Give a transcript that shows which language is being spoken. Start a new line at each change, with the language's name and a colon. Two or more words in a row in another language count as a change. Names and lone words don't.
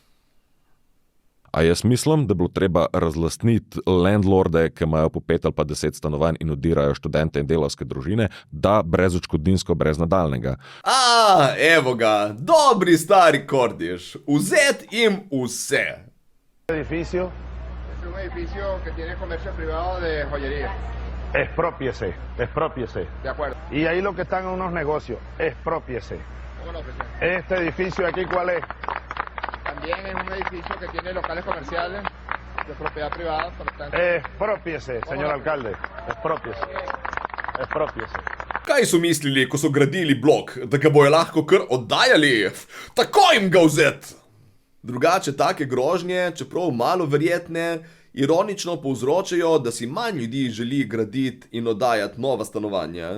Slovenian: A jaz mislim, da bi bilo treba razlastniti landlorde, ki imajo po 5 ali pa 10 stanovanj in odirajo študente in delavske družine, da brez odškodninsko, brez nadaljnega. Evo ga, dobri stari Kordiš, vzet jim vse.
Spanish: Edificio. Es un edificio que tiene comercio privado de joyería. Exprópiese. De acuerdo. Y ahí lo que están en unos negocios, exprópiese. ¿Cómo lo presidente? Este edificio aquí, ¿cuál es? También es un edificio que tiene locales comerciales de propiedad privada. Por lo tanto, Expropiese, señor alcalde. Expropiese.
Slovenian: Kaj so mislili, ko so gradili blok, da ga bojo lahko kar oddajali? Tako jim ga vzet! Drugače take grožnje, čeprav malo verjetne, ironično povzročajo, da si manj ljudi želi graditi in oddajati nova stanovanja.